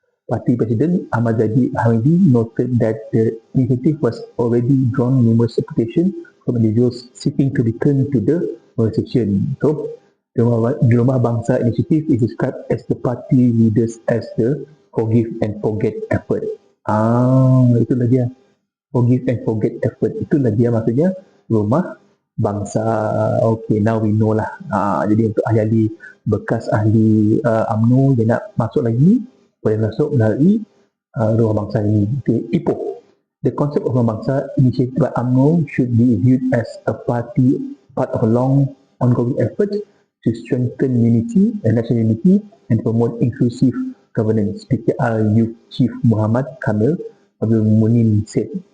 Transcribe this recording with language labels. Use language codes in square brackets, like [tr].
[en] Party President Ahmad Zahid Hamidi noted that the initiative was already drawn numerous applications from individuals seeking to return to the organization. So, the Rumah Bangsa initiative is described as the party leaders as the forgive and forget effort. [ms] Itulah dia. [en] Forgive and forget effort. [ms] Itulah dia maksudnya Rumah Bangsa. [en] Okay, now we know lah. [ms] Jadi untuk ahli-ahli bekas ahli UMNO yang nak masuk lagi, boleh masuk melalui Rumah Bangsa ini. [en] Okay, Ipoh. The concept of Rumah Bangsa initiated by UMNO should be viewed as a part of a long ongoing effort to strengthen unity and national unity and promote inclusive governance. PKR Youth Chief Muhammad Kamil Abdul Munim said.